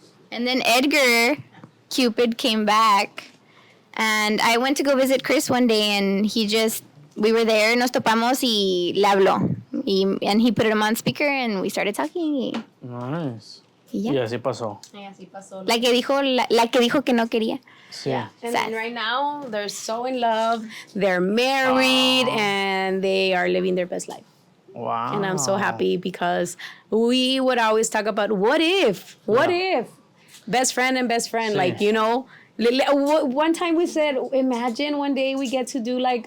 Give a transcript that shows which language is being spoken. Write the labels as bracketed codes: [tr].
[en] And Edgar, Cupid, came back. And I went to go visit Kris one day, and we were there, [es] nos topamos y le habló. [en] And he put him on speaker and we started talking. Nice. [es] Y ya. Y así pasó. La que dijo que no quería. Sí. [en] Yeah. And then right now they're so in love. They're married and they are living their best life. Wow. And I'm so happy because we would always talk about what if? Best friend and best friend. [es] Sí. [en] Like, you know, one time we said, imagine one day we get to do like